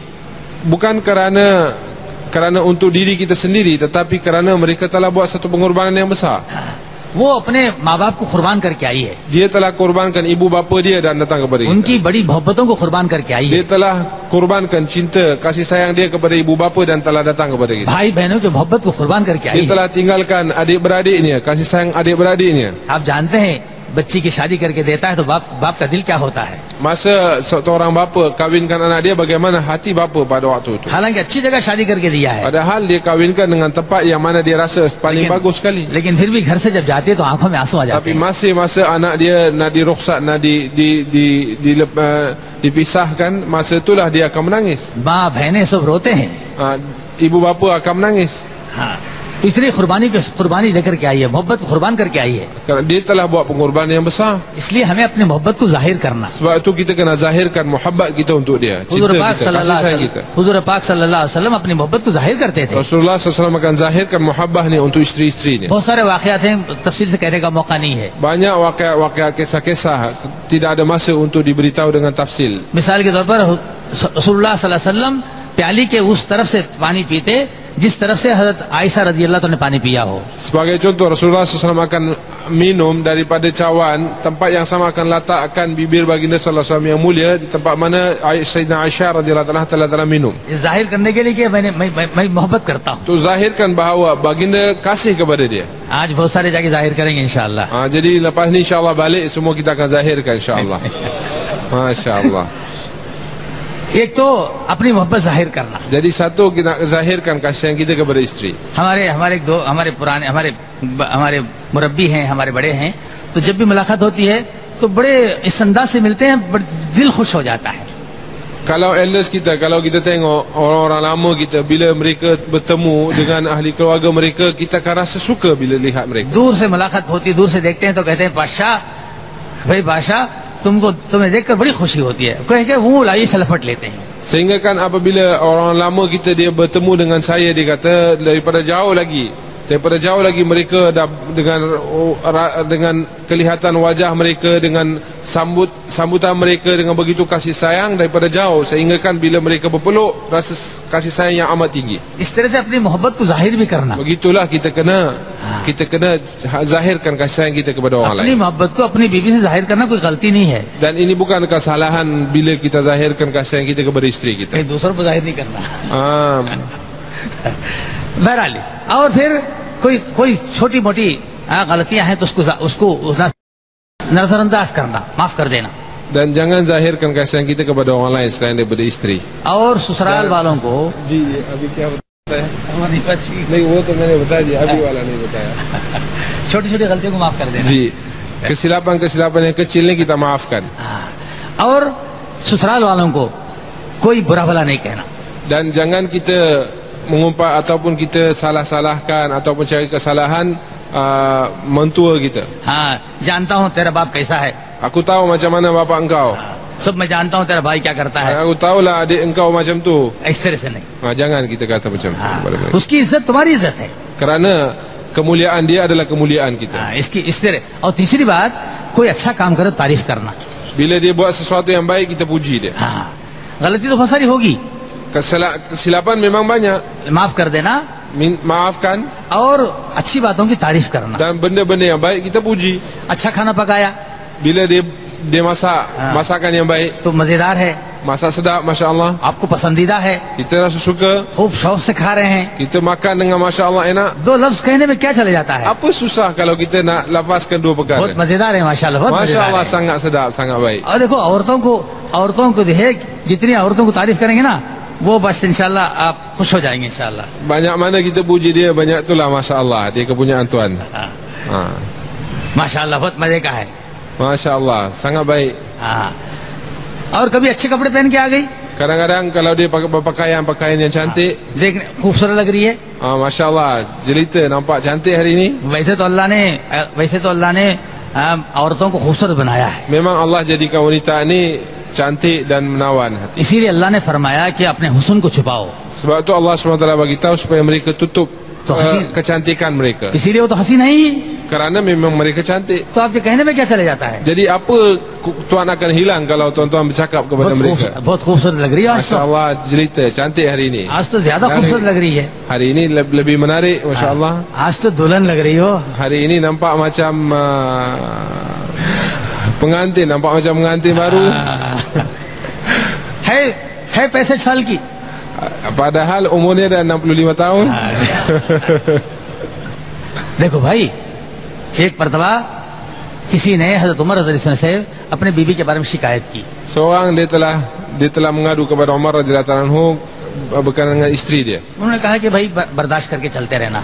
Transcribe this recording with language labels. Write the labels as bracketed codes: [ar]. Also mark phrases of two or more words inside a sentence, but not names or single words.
[ms] Bukan kerana untuk diri kita sendiri, tetapi kerana mereka telah buat satu pengorbanan yang besar. [ur] وہ اپنے ماں باپ کو قربان کر کے آئی ہے, [ms] Dia telah korbankan ibu bapa dia dan datang kepada kita. [ur] ان کی بڑی محبتوں کو قربان کر کے آئی [ms] Dia [ur] ہے, [ms] telah korbankan cinta, kasih sayang dia kepada ibu bapa dan telah datang kepada kita. [ur] بھائی بہنوں کی محبت کو قربان کر کے آئی [ms] Dia [ur] ہے. [ms] telah tinggalkan adik-beradiknya, kasih sayang adik-beradiknya. [ur] آپ جانتے ہیں بچی کی شادی کر کے دیتا ہے تو باپ کا دل کیا ہوتا ہے. [ms] Masa seorang bapa kawinkan anak dia, bagaimana hati bapa pada waktu itu. [ur] حالانکہ اچھی جگہ شادی کر کے دیا ہے, [ms] Padahal dia kawinkan dengan tempat yang mana dia rasa paling bagus sekali. [ur] لیکن پھر بھی گھر سے جب جاتی ہے تو آنکھوں میں آنسو آ جاتے [ms] Tapi [ur] ہیں. [ms] masih masa anak dia nak dirukhsat, nak dipisahkan, masa itulah dia akan menangis. [ur] ماں بہنیں سب روتے ہیں. [ms] Ibu bapa akan menangis. [ur] ہاں، اس لیے قربانی دے کر کے آئی ہے، محبت کو قربان کر کے آئی ہے. [ms] Kerana dia telah buat pengorbanan yang besar. [ur] اس لیے ہمیں اپنی محبت کو ظاہر کرنا. [ms] Sebab itu kita kena zahirkan muhabbat kita untuk dia, cinta [ur] حضور پاک [ms] kita, kasih sayang kita. [ar] صلى الله عليه وسلم [ur] اپنی محبت کو ظاہر کرتے تھے. [ms] Rasulullah SAW akan zahirkan muhabbah ni untuk isteri-isteri ni. [ur] بہت سارے واقعات ہیں، تفصیل سے کہنے کا موقع نہیں ہے. [ms] Banyak waqiat kisah-kisah, tidak ada masa untuk diberitahu dengan tafsil. [ur] مثال کے طور پر رسول اللہ [ar] صلى الله عليه وسلم [ur] پیالی کے اس طرف سے پانی پیتے جس طرف سے حضرت عائشہ [ar] رضي الله عنها [ur] نے پانی پیا ہو. [ms] Sebagai contoh, Rasulullah SAW akan minum daripada cawan, tempat yang sama akan letakkan bibir baginda [ar] صلى الله عليه وسلم [ms] yang mulia di tempat mana Sayyidina Aisyah [ar] رضي الله عنها [ms] telah minum. [ur] یہ ظاہر کرنے کے لیے کہ میں محبت کرتا ہوں. [ms] Tu zahirkan bahawa baginda kasih kepada dia. [ur] آج بہت سارے جا کے ظاہر کریں گے انشاءاللہ. [ms] Jadi lepas ni insyaAllah balik semua kita akan zahirkan insyaAllah. MasyaAllah. [ur] ایک تو اپنی محبت ظاہر کرنا. [ms] Jadi satu, kita zahirkan kasih sayang kita kepada isteri. [ur] ہمارے مربی ہیں، ہمارے بڑے ہیں، تو جب بھی ملاقات ہوتی ہے تو بڑے اس انداز سے ملتے ہیں، دل خوش ہو جاتا ہے. [ms] Kalau elders kita, kalau kita tengok orang-orang lama kita, bila mereka bertemu dengan ahli keluarga mereka, kita akan rasa suka bila lihat mereka. [ur] دور سے ملاقات ہوتی ہے، دور سے دیکھتے ہیں تو کہتے ہیں بادشاہ، بھائی بادشاہ تمہیں دیکھ کر بڑی خوشی ہوتی ہے، کہہ کے وہ لائیے سے لپٹ لیتے ہیں. [ms] Sehingga kan apabila orang lama kita dia bertemu dengan saya, dia kata daripada jauh lagi mereka dah dengan kelihatan wajah mereka, dengan sambutan mereka dengan begitu kasih sayang daripada jauh, sehingga kan bila mereka berpeluk rasa kasih sayang yang amat tinggi. [ur] اس طرح سے اپنی محبت کو ظاہر بھی کرنا. [ms] Begitulah kita kena zahirkan kasih sayang kita kepada orang [ur] اپنی [ms] lain. [ur] محبت کو اپنی بیوی سے ظاہر کرنا کوئی غلطی نہیں ہے, [ms] Dan ini bukan kesalahan bila kita zahirkan kasih sayang kita kepada isteri kita. [ur] کہیں دوسروں کو ظاہر نہیں کرنا۔ بہرحال، اور پھر کوئی چھوٹی موٹی غلطیاں ہیں تو اس کو نظرانداز کرنا، معاف کر دینا. [ms] Dan jangan zahirkan kasih sayang kita kepada orang lain selain daripada isteri. [ur] اور سسرال والوں کو جی ابھی کیا بتایا? نہیں وہ تو میں نے بتا دیا، ابھی والا نہیں بتایا. چھوٹی چھوٹی غلطیوں کو معاف کر دینا. جی, [ms] kesilapan yang kecil ni kita maafkan. [ur] اور سسرال والوں کو کوئی برا بھلا نہیں کہنا. [ms] Dan jangan kita mengumpat ataupun kita salah-salahkan ataupun cari kesalahan mentua kita. [ur] ہاں، جانتا ہوں تیرا باپ کیسا ہے, [ms] Aku tahu macam mana bapa engkau. [ur] سب میں جانتا ہوں تیرا بھائی کیا کرتا ہے, [ms] Aku tahulah adik engkau macam tu. [ur] اس طرح سے نہیں. [ms] Jangan kita kata macam tu kepada mereka. [ur] اس کی عزت تمہاری عزت ہے. [ms] Kerana kemuliaan dia adalah kemuliaan kita. [ur] اس کی اس طرح. اور تیسری بات، کوئی اچھا کام کرے تعریف کرنا. [ms] Bila dia buat sesuatu yang baik, kita puji dia. [ur] ہاں، غلطی تو بہت ساری ہوگی, [ms] Kesilapan memang banyak, [ur] معاف کر دینا, [ms] maafkan. [ur] اور اچھی باتوں کی تعریف کرنا. [ms] Dan benda-benda yang baik kita puji. [ur] اچھا کھانا پکایا [ms] Bila dia masak masakan yang baik, [ur] تو مزیدار ہے, [ms] masak sedap, [ar] ما شاء الله, [ur] آپ کو پسندیدہ ہے, [ms] kita rasa suka, [ur] خوب شوق سے کھا رہے ہیں, [ms] kita makan dengan [ar] ما شاء الله [ms] enak. [ur] دو لفظ کہنے میں کیا چلے جاتا ہے, [ms] Apa susah kalau kita nak lapaskan dua [ur] بہت [ms] perkara. [ur] مزیدار ہے ماشاءاللہ، بہت [ms] Masya [ur] مزیدار [ms] Allah, [ur] ہے. [ms] sangat sedap, sangat baik. [ur] اور دیکھو عورتوں کو ہے، جتنی عورتوں کو تعریف کریں گے نا، وہ بس انشاءاللہ آپ خوش ہو جائیں گے انشاءاللہ. [ms] Banyak mana kita puji dia, banyak itulah [ar] ما شاء الله, [ms] dia kepunyaan Tuhan. [ur] ماشاءاللہ، بہت مزے کا ہے. [ar] ما شاء الله, [ms] sangat baik. [ur] ہاں، اور کبھی اچھے کپڑے پہن کے آ گئی, [ms] Kadang-kadang kalau dia pakai pakaian yang cantik, [ur] دیکھنے خوبصورت لگ رہی ہے, [ar] ما شاء الله, [ms] jelita nampak cantik hari ini. [ur] ویسے تو اللہ نے عورتوں کو خوبصورت بنایا ہے. [ms] Memang Allah jadikan wanita ni cantik dan menawan hati. [ur] اسی لیے اللہ نے فرمایا کہ اپنے حسن کو چھپاؤ. [ms] Sebab tu Allah SWT bagi tahu supaya mereka tutup [ur] تو حسین, [ms] kecantikan mereka. [ur] اسی لیے وہ تو حسین نہیں, [ms] Kerana memang mereka cantik. [ur] تو آپ کے کہنے میں کیا چلے جاتا ہے? [ms] Jadi apa tuan akan hilang kalau tuan-tuan bercakap kepada mereka? [ur] بہت خوبصورت لگ رہی ہے آج [ms] Masya [ur] تو, [ms] Allah cerita cantik hari ini. [ur] آج تو زیادہ خوبصورت لگ رہی ہے. [ms] Hari ini lebih menarik, [ar] ما شاء الله. [ur] آج تو دلہن لگ رہی ہو. [ms] Hari ini nampak macam pengantin, nampak macam pengantin baru. [ur] ہے 65 سال کی. [ms] Padahal umurnya dah 65 tahun. [ur] دیکھو بھائی، ایک مرتبہ کسی نے حضرت عمر [ar] رضي الله [ur] سے اپنے بیوی کے بارے میں شکایت کی. [ms] Seorang dia telah mengadu kepada Umar [ar] رضي الله عنه [ms] berkenaan dengan isteri dia. [ur] انہوں نے کہا کہ بھائی برداشت کر کے چلتے رہنا,